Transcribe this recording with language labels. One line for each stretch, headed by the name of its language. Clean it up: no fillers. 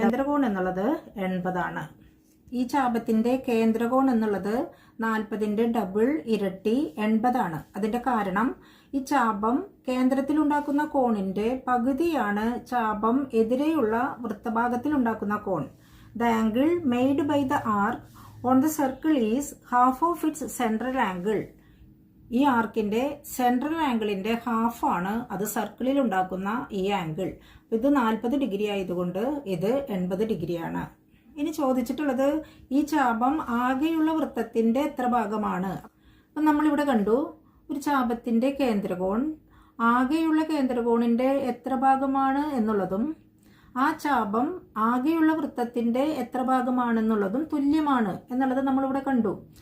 Malayalam: കേന്ദ്രകോൺ എന്നുള്ളത് 80 ആണ്. ഈ ചാപത്തിൻ്റെ കേന്ദ്രകോൺ എന്നുള്ളത് 40-ൻ്റെ ഡബിൾ ഇരട്ടി 80 ആണ്. അതിൻ്റെ കാരണം ഈ ചാപം കേന്ദ്രത്തിൽ ഉണ്ടാക്കുന്ന കോണിൻ്റെ പകുതിയാണ് ചാപം എതിരെയുള്ള വൃത്തഭാഗത്തിൽ ഉണ്ടാക്കുന്ന കോൺ.
English: The angle made by the arc on the circle is half of its central angle.
Malayalam: ഈ ആർക്കിൻ്റെ സെൻട്രൽ ആംഗിളിൻ്റെ ഹാഫാണ് അത് സർക്കിളിൽ ഉണ്ടാക്കുന്ന ഈ ആംഗിൾ. ഇത് 40 ഡിഗ്രി ആയതുകൊണ്ട് ഇത് 80 ഡിഗ്രിയാണ്. ഇനി ചോദിച്ചിട്ടുള്ളത് ഈ ചാപം ആകെയുള്ള വൃത്തത്തിൻ്റെ എത്ര ഭാഗമാണ്? അപ്പം നമ്മളിവിടെ കണ്ടു ഒരു ചാപത്തിൻ്റെ കേന്ദ്രകോൺ ആകെയുള്ള കേന്ദ്രകോണിൻ്റെ എത്ര ഭാഗമാണ് എന്നുള്ളതും ആ ചാപം ആകെയുള്ള വൃത്തത്തിൻ്റെ എത്ര ഭാഗമാണെന്നുള്ളതും തുല്യമാണ് എന്നുള്ളത് നമ്മളിവിടെ കണ്ടു.